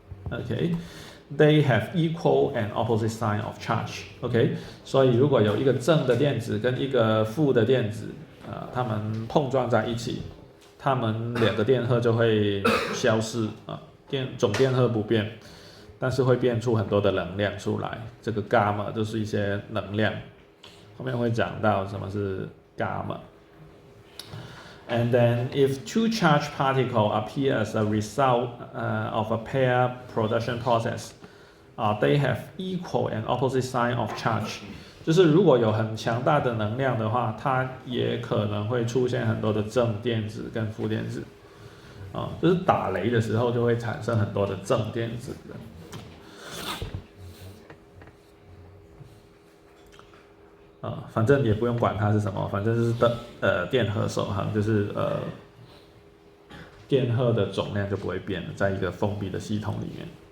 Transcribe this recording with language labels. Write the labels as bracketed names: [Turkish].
[English] Okay, they have equal and opposite sign of charge. [Chinese] Okay, 所以如果有一个正的电子跟一个负的电子它们碰撞在一起，它们2个电荷就会消失总电荷不变，但是会变出很多的能量出来。这个 gamma 就是一些能量，后面会讲到什么是 gamma。 [English] And then, if 2 charged particles appear as a result of a pair production process, they have equal and opposite sign of charge. [Chinese] 就是如果有很强大的能量的话，它也可能会出现很多的正电子跟负电子。就是打雷的时候就会产生很多的正电子反正也不用管它是什么，反正就是电荷守恒，就是电荷的总量就不会变了，在一个封闭的系统里面。